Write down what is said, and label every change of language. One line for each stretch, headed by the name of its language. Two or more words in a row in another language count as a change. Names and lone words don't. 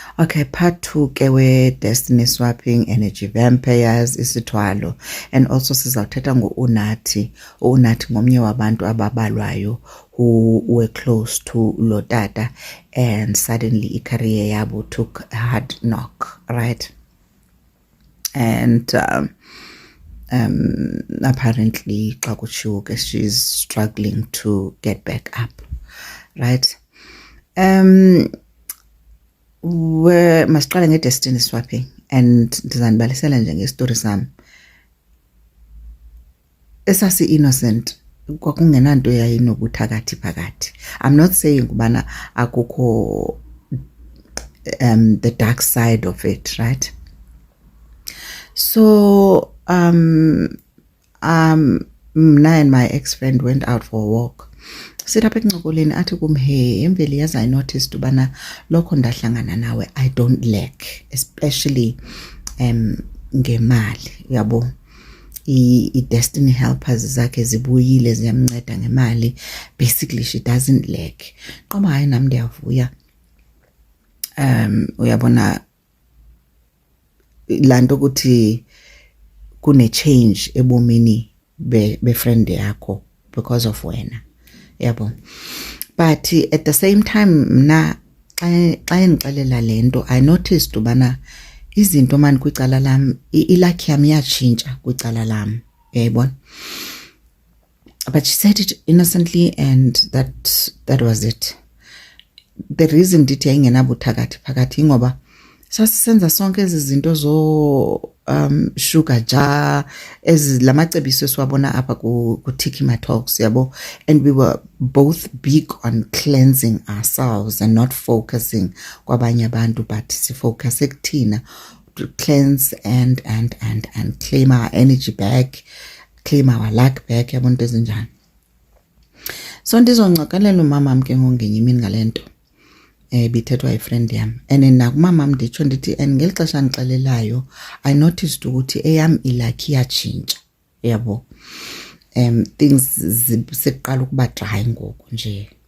English: Okay, part 2 ke we-destiny swapping, energy vampires, isithwalo, and also sizawuthetha ngo-Unathi.
Xhosa: U-Unathi ngomnye wabantu ababalwayo
English: who were close to
Xhosa: lo tata
English: and suddenly
Xhosa: i-career yabo
English: took a hard knock, right? And apparently
Xhosa: xa kutshiwo ke
English: she's struggling to get back up, right?
Xhosa: Masiqale nge-destiny swapping and ndizanibalisela nje ngestori sam. Esasi-innocent kwakungenanto yayinobuthakathi phakathi.
English: I'm not saying
Xhosa: ubana akukho
English: the dark side of it, right? So mna and my ex-friend went out for a walk.
Xhosa: Sit apha ekuncokoleni athi kum, hey emveli yazi
English: I noticed
Xhosa: ubana lokho ndahlangana nawe
English: I don't lack, especially
Xhosa: ngemali, yabo.
English: I-destiny helpers
Xhosa: zakhe zibuyile ziyamnceda ngemali.
English: Basically she doesn't lack.
Xhosa: Qoma hayi nami ndiyavuya. Uyabona lanto ukuthi kune change ebomini be-friend yakho because of wena, yabo.
English: But at the same time
Xhosa: mna xa endixelela lento
English: I noticed
Xhosa: ubana izinto mani kwicala lam ilakhi yam yatshintsha kwicala lam, uyayibona.
English: But she said it innocently and that was it.
Xhosa: The reason ndithi yayingenabuthakathi phakathi ngoba sasisenza sonke ezi zinto zo
English: sugar jar
Xhosa: lamacebiso esiwabona apha ku-Tikima Talks, yabo.
English: And we were both big on cleansing ourselves and not focusing
Xhosa: kwabanye abantu,
English: but
Xhosa: sifocus ekuthina
English: to cleanse and claim our energy back, claim our luck back,
Xhosa: yabo, nto ezinjani. So ndizoncokolela umamam ke ngongenye imini ngale nto bithethwa yifriend yam, and nakumamam nditsho ndithi and ngeli xesha ndixelelayo
English: I noticed
Xhosa: ukuthi eyam ilakhi yatshintsha, yabo. Things seqala ukuba dry ngoku nje.